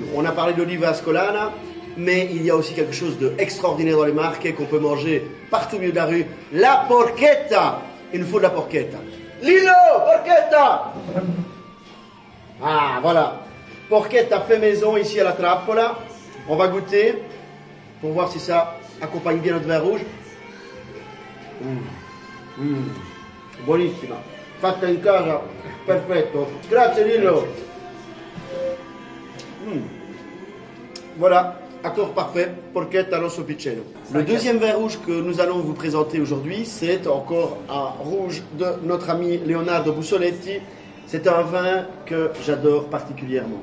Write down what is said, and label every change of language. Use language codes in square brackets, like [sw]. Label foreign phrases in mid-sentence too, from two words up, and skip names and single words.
[fr] On a parlé d'olive ascolana, mais il y a aussi quelque chose d'extraordinaire dans les marques qu'on peut manger partout au milieu de la rue. La porchetta. Il nous faut de la porchetta. Lilo, porchetta. Ah, voilà. Porchetta fait maison ici à la Trappola. On va goûter pour voir si ça accompagne bien notre vin rouge. Buonissima. [it] Fatta in casa, perfetto. Grazie Lillo. [fr] Voilà, accord parfait, Porchetta Rosso Piceno. Le deuxième vin rouge que nous allons vous présenter aujourd'hui, c'est encore un rouge de notre ami Leonardo Bussoletti. C'est un vin que j'adore particulièrement.